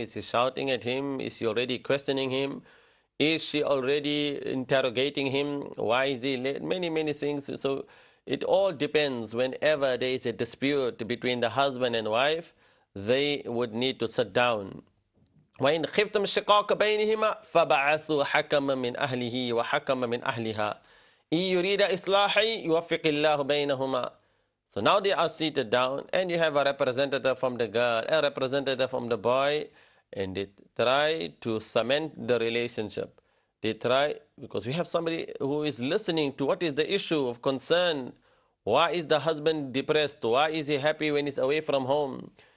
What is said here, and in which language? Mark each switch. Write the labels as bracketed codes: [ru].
[en] Is she shouting at him? Is she already questioning him? Is she already interrogating him? Why is he late? Many, many things. So it all depends. Whenever there is a dispute between the husband and wife, they would need to sit down. [ar] وإن خفتم شقاق بينهما فبعثوا حكما من أهله وحكما من أهلها إن يريد إصلاحا يوفق الله بينهما. [en] So now they are seated down, and you have a representative from the girl, a representative from the boy, and they try to cement the relationship. They try, because we have somebody who is listening to what is the issue of concern. Why is the husband depressed? Why is he happy when he's away from home?